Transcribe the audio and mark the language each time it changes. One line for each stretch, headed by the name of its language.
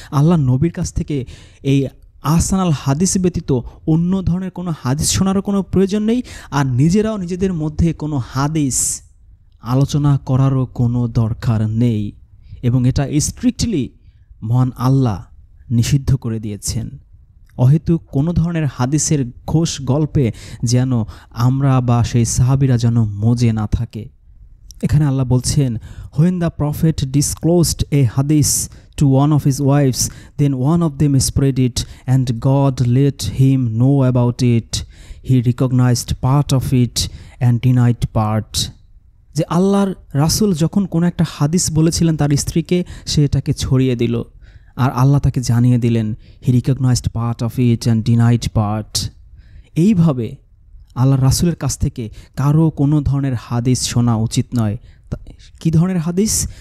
Bangla: আল্লাহ নবীর কাছ থেকে এই আহসানাল হাদিস ব্যতীত অন্য ধরনের কোনো হাদিস শোনারও কোনো প্রয়োজন নেই, আর নিজেরাও নিজেদের মধ্যে কোনো হাদিস আলোচনা করারও কোনো দরকার নেই, এবং এটা স্ট্রিক্টলি মহান আল্লাহ নিষিদ্ধ করে দিয়েছেন। অহেতুক কোনো ধরনের হাদিসের ঘোষ গল্পে যেন আমরা বা সেই সাহাবীরা যেন মজে না থাকে। এখানে আল্লাহ বলছেন,
English: when the prophet disclosed a hadith to one of his wives, then one of them spread it, and God let him know about it. He recognized part of it and denied part.
Bangla: যে আল্লাহর রাসূল যখন কোনো একটা হাদিস বলেছিলেন তার স্ত্রীকে, সে এটাকে ছড়িয়ে দিল, আর আল্লাহ তাকে জানিয়ে দিলেন
English: he recognized part of it and denied part.
Bangla: এইভাবে আল্লাহ রাসূলের কাছ থেকে কারো কোনো ধরনের হাদিস শোনা উচিত নয়। কী ধরনের হাদিস?